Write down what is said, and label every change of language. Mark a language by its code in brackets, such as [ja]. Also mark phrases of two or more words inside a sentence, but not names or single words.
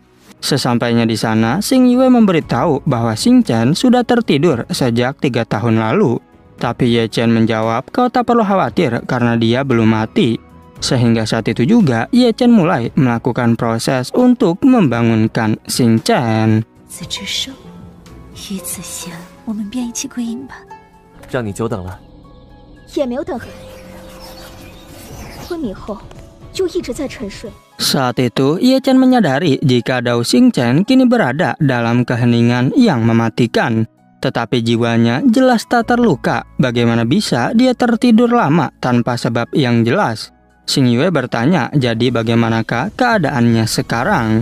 [id] Sesampainya di sana, Xing Yue memberitahu bahwa Xing Chen sudah tertidur sejak 3 tahun lalu. Tapi Ye Chen menjawab kau tak perlu khawatir karena dia belum mati. Sehingga saat itu juga, Ye Chen mulai melakukan proses untuk membangunkan Xing Chen. [zh] 子之生，于子贤，我们便一起归阴吧。让你久等了。也没有等很久，昏迷后就一直在沉睡。 [id] Saat itu, Ye Chen menyadari jika Dao Xing Chen kini berada dalam keheningan yang mematikan. Tetapi jiwanya jelas tak terluka. Bagaimana bisa dia tertidur lama tanpa sebab yang jelas? Xing Yue bertanya, jadi bagaimanakah keadaannya sekarang?